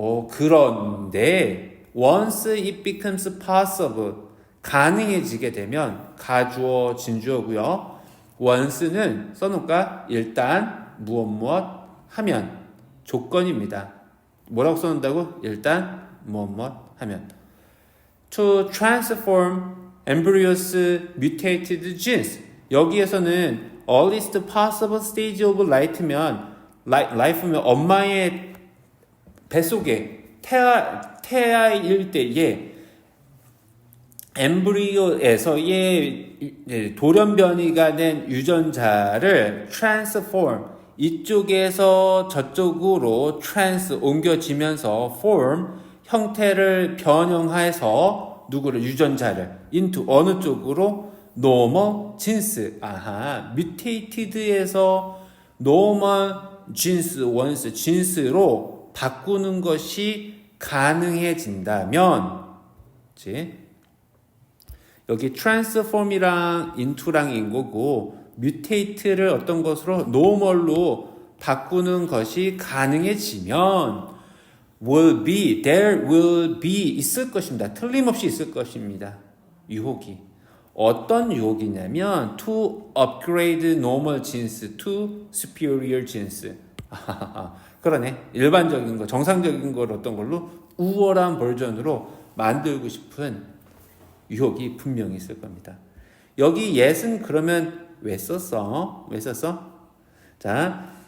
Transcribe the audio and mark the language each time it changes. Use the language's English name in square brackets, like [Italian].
[Korean] 그런데 [English] once it becomes possible, [Korean] 가능해지게 되면 가주어, 진주어고요. once는 써놓을까? 일단 무엇 하면 조건입니다. 뭐라고 써놓는다고? 일단 무엇 하면 [English] to transform embryos mutated genes. [Korean] 여기에서는 [English] earliest possible stage of life [Korean] 면 엄마의 뱃속에 태아일 때에 엠브리오에서의 돌연 변이가 된 유전자를 transform, 이쪽에서 저쪽으로 옮겨지면서 form, 형태를 변형해서 누구를? 유전자를 into 어느 쪽으로? [English] normal genes. [Korean] mutated에서 [English] normal genes, once genes [Korean] 로 바꾸는 것이 가능해진다면, 그치? 여기 transform이랑 into랑 인 거고, mutate를 어떤 것으로 normal로 바꾸는 것이 가능해지면 [English] there will be [Korean] 있을 것입니다. 틀림없이 있을 것입니다. 유혹이. 어떤 유혹이냐면 [English] to upgrade normal genes to superior genes. [Korean] 그러네. 일반적인 거, 정상적인 걸 어떤 걸로 우월한 버전으로 만들고 싶은 유혹이 분명히 있을 겁니다. 여기 yes은 그러면 왜 썼어? 자,